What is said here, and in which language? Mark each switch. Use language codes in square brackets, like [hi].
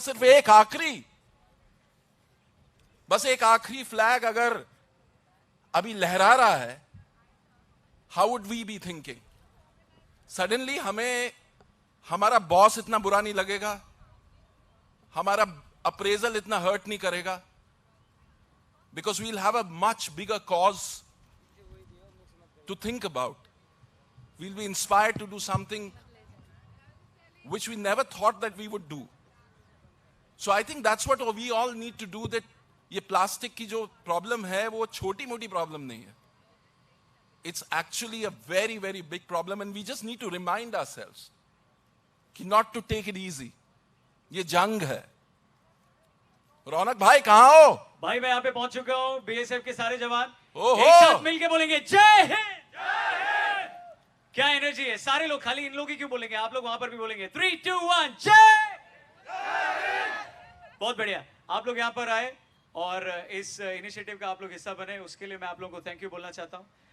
[hi] सिर्फ एक आखिरी, बस एक आखिरी फ्लैग अगर अभी लहरा रहा है, [en] How would we be thinking? [hi] Suddenly हमें हमारा बॉस इतना बुरा नहीं लगेगा, हमारा अप्रेजल इतना हर्ट नहीं करेगा, [en] Because we'll have a much bigger cause to think about. We'll be inspired to do something which we never thought that we would do. So I think that's what we all need to do. [hi] That ये plastic की जो problem है वो छोटी मोटी problem नहीं है. [en] It's actually a very very big problem and we just need to remind ourselves कि not to take it easy. [hi] ये जंग है. रौनक भाई कहां हो? भाई मैं यहाँ पे पहुंच चुका हूँ. बीएसएफ के सारे जवान ओहो! एक साथ मिलके बोलेंगे जय हिंद। क्या एनर्जी है, सारे लोग, खाली इन लोग ही क्यों बोलेंगे, आप लोग वहां पर भी बोलेंगे। 3, 2, 1 जय। बहुत बढ़िया, आप लोग यहाँ पर आए और इस इनिशिएटिव का आप लोग हिस्सा बने, उसके लिए मैं आप लोगों को थैंक यू बोलना चाहता हूँ।